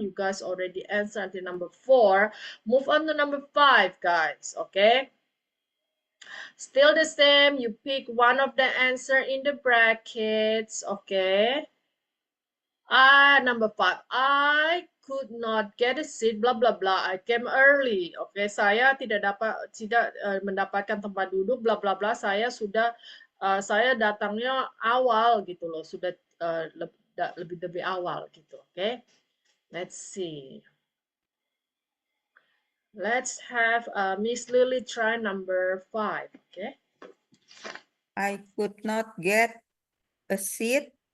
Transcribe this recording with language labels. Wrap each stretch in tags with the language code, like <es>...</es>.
<en>You guys already answered until number 4. Move on to number 5, guys. Okay, still the same. You pick one of the answer in the brackets. Okay, number 5, I could not get a seat, blah blah blah, I came early.</en> <id>Okay, saya tidak mendapatkan tempat duduk, blah blah blah, saya datangnya awal gitu loh, sudah lebih awal gitu.</id> <en>Okay, let's see. Let's have Miss Lily try number 5. Okay. I could not get a seat.</en>